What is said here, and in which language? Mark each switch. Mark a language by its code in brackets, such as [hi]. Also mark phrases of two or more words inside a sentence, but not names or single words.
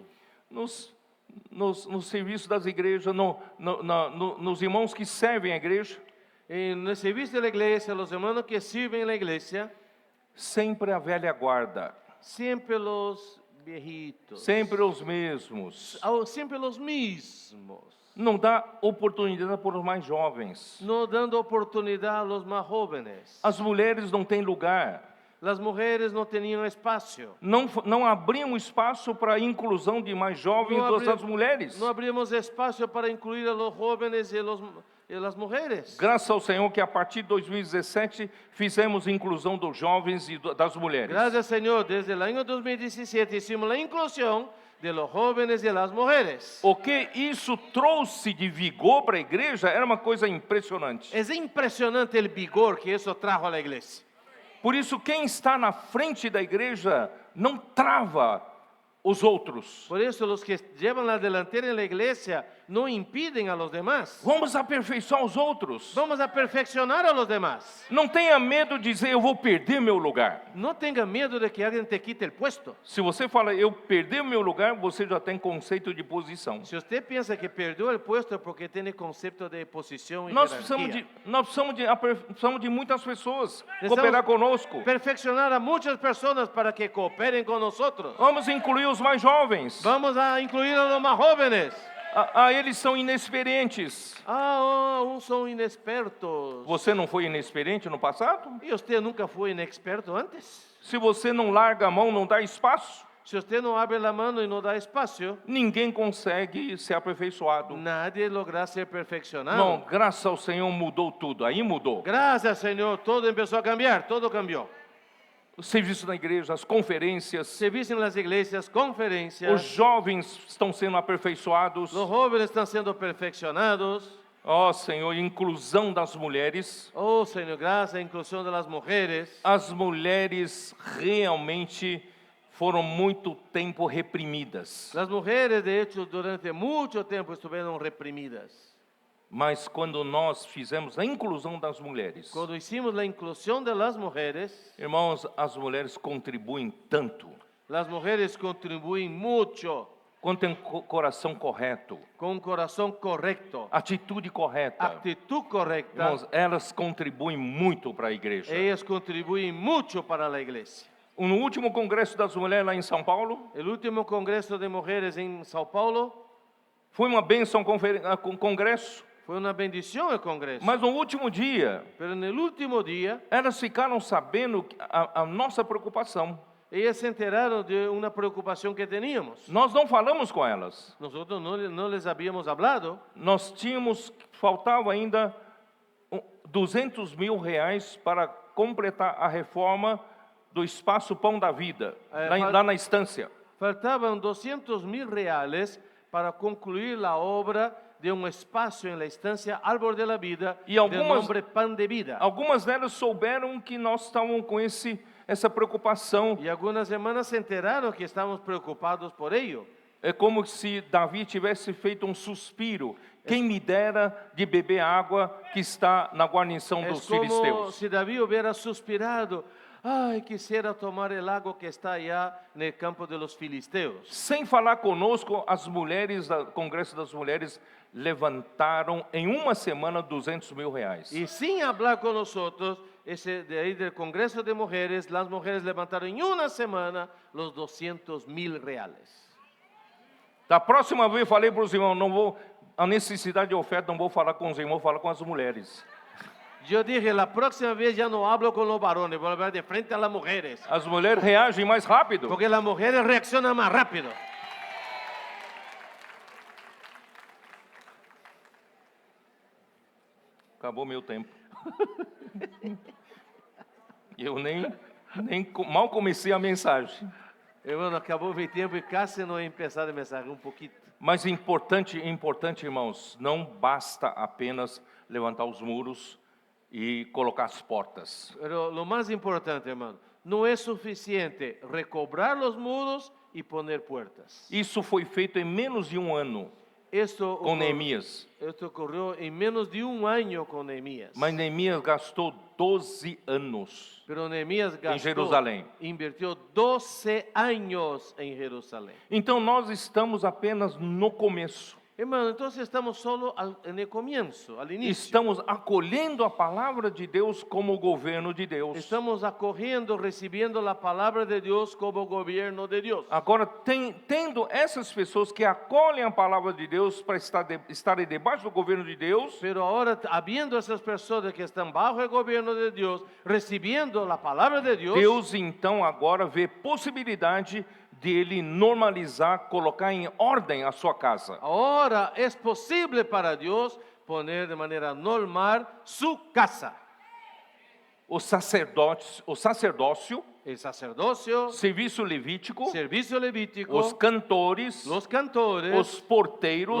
[pt] Nos serviços das igrejas, nos irmãos que servem a igreja, [es] En el servicio de la iglesia, los hermanos que sirven en la iglesia, [pt] sempre a velha guarda, [es] siempre los viejitos, [pt] sempre os mesmos. [es] siempre los mismos, [pt] Não dá oportunidade para os mais jovens. [es] no dando oportunidad a los más jóvenes. [pt] As mulheres não têm lugar. [es] Las mujeres no tenían espacio. [pt] Não abrimos espaço para a inclusão de mais jovens das mulheres. [es] No abrimos espacio para incluir a los jóvenes y las mujeres. [pt] Graças ao Senhor que a partir de 2017 fizemos inclusão dos jovens e das mulheres. [es] Gracias, Señor. Desde el año 2017 hicimos la inclusión de los jóvenes y las mujeres. [pt] O que isso trouxe de vigor para a igreja era uma coisa impressionante. [es] Es impresionante el vigor que eso trajo a la iglesia. [pt] Por isso, quem está na frente da igreja não trava os outros. [es] Por eso los que llevan la delantera en la iglesia no impiden a los demás. [pt] Vamos aperfeiçoar os outros. [es] Vamos a perfeccionar a los demás. [pt] Não tenha medo de dizer, eu vou perder meu lugar. [es] No tenga miedo de que alguien te quite el puesto. [pt] Se você fala, eu perdi o meu lugar, você já tem conceito de posição. [es] Si usted piensa que perdió el puesto es porque tiene concepto de posición y [pt] Nós [es] jerarquía. [pt] precisamos de muitas pessoas cooperar conosco. [es] Perfeccionar a muchas personas para que cooperen con nosotros. [pt] Vamos incluir os mais jovens. [es] Vamos a incluir a los más jóvenes. [pt] Eles são inexperientes. [es] Uns son inexpertos. [pt] Você não foi inexperiente no passado? [es] ¿Y usted nunca fue inexperto antes? [pt] Se você não larga a mão, não dá espaço, [es] Si usted no abre la mano y no da espacio, [pt] ninguém consegue ser aperfeiçoado. [es] nadie logra ser perfeccionado. [pt] Não, graças ao Senhor mudou tudo. Aí mudou. [es] Gracias, Señor, todo empezó a cambiar, todo cambió. [pt] O serviço na igreja, as conferências, [es] Servicio en las iglesias, [pt] os [es] conferencias, [pt] jovens estão sendo aperfeiçoados. [es] los jóvenes están siendo perfeccionados. [pt] Ó Senhor, inclusão das mulheres. [es] Oh, Señor, gracias, inclusión de las mujeres. [pt] As mulheres realmente foram muito tempo reprimidas. [es] Las mujeres, de hecho, durante mucho tiempo estuvieron reprimidas. [pt] Mas quando nós fizemos a inclusão das mulheres, [es] Cuando hicimos la inclusión de las mujeres, [pt] irmãos, as mulheres contribuem tanto. [es] las mujeres contribuyen mucho [pt] Quando tem coração correto, [es] con un corazón correcto, [pt] atitude correta, [es] actitud correcta. [pt] irmãos, elas contribuem muito para a igreja. [es] Ellas contribuyen mucho para la iglesia. [pt] No último congresso das mulheres lá em São Paulo, [es] El último congreso de mujeres en Sao Paulo [pt] foi uma bênção congresso, [es] fue una bendición el congreso. [pt] mas no último dia, [es] Pero en el último día, [pt] elas ficaram sabendo a nossa preocupação. [es] ellas se enteraron de una preocupación que teníamos. [pt] Nós não falamos com elas. [es] Nosotros no les habíamos hablado. [pt] Nós faltava ainda R$200 mil para completar a reforma do Espaço Pão da Vida, lá na estância. [es] Faltaban 200,000 reales para concluir la obra de un espacio en la estancia Árbol de la Vida, Y de [pt] algumas- [es] nombre Pan de Vida. [pt] Algumas delas souberam que nós estávamos com essa preocupação. [es] Y algunas hermanas se enteraron que estamos preocupados por ello. [pt] É como se Davi tivesse feito um suspiro. Quem me dera de beber água que está na guarnição [es] Es [pt] dos [es] como [pt] filisteus. [es] si David hubiera suspirado. Ay, quisiera tomar el agua que está allá en el campo de los filisteos. [pt] Sem falar conosco, as mulheres do Congresso das Mulheres levantaram em uma semana R$200 mil. [es] Y sin hablar con nosotros, de ahí del Congreso de Mujeres, las mujeres levantaron en una semana los 200,000 reales. [pt] Da próxima vez falei para os irmãos, não vou, a necessidade de oferta não vou falar com os irmãos, vou falar com as mulheres. [es] Yo dije, la próxima vez ya no hablo con los varones, voy a hablar de frente a las mujeres. [pt] As mulheres reagem mais rápido. [es] Porque las mujeres reaccionan más rápido. [pt] Acabou meu tempo. Eu mal comecei a mensagem. [es] Hermano, acabó mi tiempo y casi no he empezado el mensaje, un poquito. [pt] Mas importante, irmãos, não basta apenas levantar os muros e colocar as portas. [es] Pero lo más importante, hermano, no es suficiente recobrar los muros y poner puertas. [pt] Isso foi feito em menos de um ano com Neemias. [es] Esto ocurrió en menos de un año con Nehemías. [pt] Mas Neemias gastou 12 anos. [es] Pero Nehemías gastó, [pt] Jerusalém. [es] invirtió 12 años en Jerusalén. [pt] Então nós estamos apenas no começo. [es] Hermano, entonces estamos solo en el comienzo, al inicio. [pt] Estamos acolhendo a palavra de Deus como governo de Deus. [es] Estamos acogiendo, recibiendo la palabra de Dios como gobierno de Dios. [pt] Agora, tendo essas pessoas que acolhem a palavra de Deus para estarem debaixo do governo de Deus, [es] Pero ahora, habiendo esas personas que están bajo el gobierno de Dios, recibiendo la palabra de Dios, [pt] Deus então agora vê possibilidade de ele normalizar, colocar em ordem a sua casa. [es] ahora es posible para Dios poner de manera normal su casa. [pt] O sacerdócio, [es] El sacerdocio, [pt] serviço levítico, [es] servicio levítico, [pt] os cantores, [es] los cantores, [pt] os porteiros,